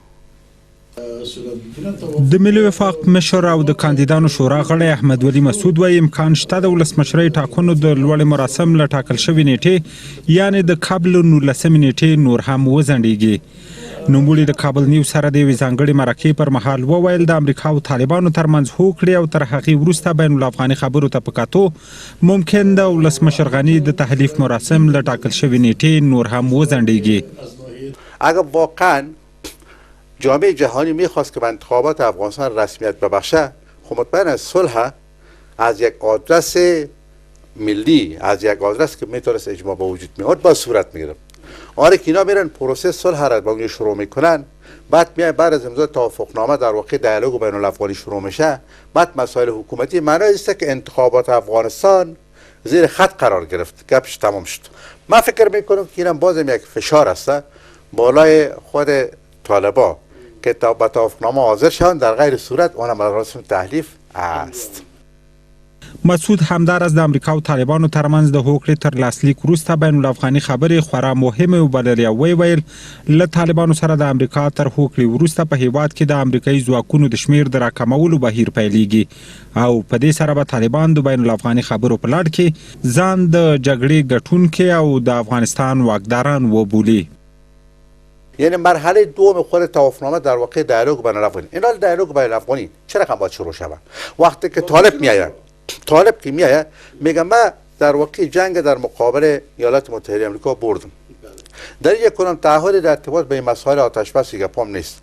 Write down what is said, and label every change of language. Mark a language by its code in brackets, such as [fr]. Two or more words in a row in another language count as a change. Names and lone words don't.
[ps] د ملي وفاق مشر او د کاندیدانو شورا غړی احمد ولي مسعود وايي امکان شته د ولسمشرۍ ټاکنو د لوړې مراسم له ټاکل شوې نیټې یعنې د قبل 19 نیټې نور هم وځنډېږي. نوموړي د کابل نیوز سره د یوې ځانګړې مرکې پر مهال وویل د امریکا او طالبانو ترمنځ هوکړې او تر هغې وروسته بین الافغاني خبرو ته په کتو ممکن د ولسمشر غني د تحلیف مراسم له ټاکل شوې نیټې نور هم وځنډېږي. [fa] اگر واقعا جامعه جهانی میخواست که به انتخابات افغانستان رسمیت ببخشه خب مطمئن صلح از یک آدرس ملی از یک آدرس که میتونست اجماع به وجود میاد با صورت میگیره. آره که اینا میرن پروسه صلح را با اونجا شروع میکنن بعد میای بعد از امضای توافقنامه در واقع دیالوگ بین الافغانی شروع میشه بعد مسائل حکومتی معنی است که انتخابات افغانستان زیر خط قرار گرفت گپش تمام شد. من فکر میکنم که اینم بازم یک فشار است بالای خود طالبا که با توافقنامه حاضر شوند در غیر صورت اون مراسم تحلیف است. [ps] مسعود همدارس د امریکا او طالبانو ترمنځ د هوکړې تر لاسلیک وروسته بین الافغاني خبرې خورا مهمه وبللې او ویل له طالبانو سره د امریکا تر هوکړې وروسته په هیواد کې د امریکایي ځواکونو د شمیر د راکمولو بهیر پیلېږي او په دې سره به طالبان د بین الافغاني خبرو په لړ کې ځان د جګړې ګټونکي او د افغانستان واکداران وبولي. [fa] یعنی مرحله دوم خود توافقنامه در واقع دیالوگ بین الافغانی. اینا دیالوگ بین الافغانی چه رقم باید شروع شود؟ وقتی که طالب که میایه میگه من در واقع جنگ در مقابل ایالات متحده آمریکا بردم. در یک کنم تعهد در ارتباط به این مسائل آتش بس گپام نیست.